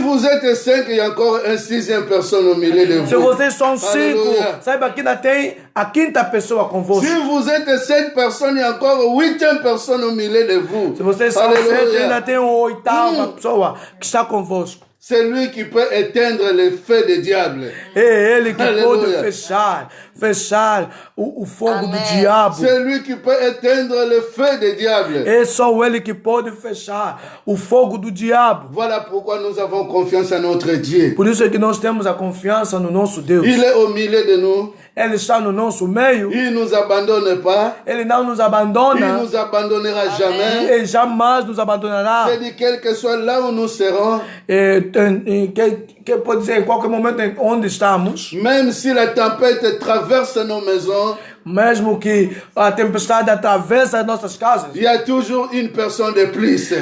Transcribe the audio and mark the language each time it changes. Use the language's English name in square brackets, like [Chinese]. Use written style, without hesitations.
[French] vous êtes 5, il y a encore une 6e personne au milieu de [Portuguese] Se [French] vous. [Portuguese] vocês são 5, Aleluia. saiba que ainda tem a 5ª pessoa convosco. [French] Si vous êtes 7 personnes, il y a encore 8e personne au milieu de vous. [Portuguese] Se vocês são 7, ainda tem uma 8ª pessoa que está convosco. [French] C'est lui qui peut éteindre les feux du diable. [Portuguese] É ele que Aleluia. pode fechar o fogo do diabo. [French] C'est lui qui peut éteindre le feu du diable. [Portuguese] É só ele que pode fechar o fogo do diabo. [French] Voilà pourquoi nous avons confiance en notre Dieu. [Portuguese] Por isso é que nós temos a confiança no nosso Deus. [French] Il est au milieu de nous. [Portuguese] Ele está no nosso meio. [French] Il ne nous abandonne pas. [Portuguese] Ele não nos [French] Il ne [Portuguese] abandona. [French] nous abandonnera jamais. [Portuguese] E jamais nos abandonará. [French] C'est-à-dire, quel que soit là où nous serons, [Portuguese] Que pode dizer, em qualquer momento onde estamos, [French] même si la tempête traverse nos maisons, [Portuguese] mesmo que a tempestade atravessa as nossas casas, [French] il y a toujours une personne de plus.